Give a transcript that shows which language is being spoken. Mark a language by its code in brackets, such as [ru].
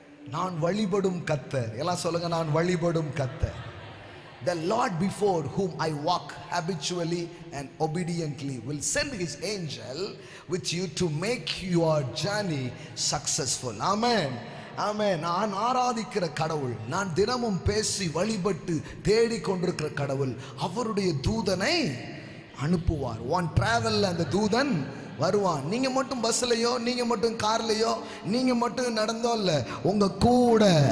[ta] நான் வழிபடும் கர்த்தர், எல்லாம் சொல்லுங்க, நான் வழிபடும் கர்த்தர். [en] The Lord before whom I walk habitually and obediently will send his angel with you to make your journey successful. Amen, amen. [ta] நான் ஆராதிக்கிற கடவுள், நான் தினமும் பேசி வழிபட்டு தேடிக்கொண்டிருக்கிற கடவுள் அவருடைய தூதனை அனுப்புவார். ஒன் டிராவல்ல அந்த தூதன் வருவான். நீங்க மட்டும் பஸ்லயோ, நீங்க மட்டும் கார்லயோ, நீங்க மட்டும் நடந்தோ இல்ல, உங்க கூட.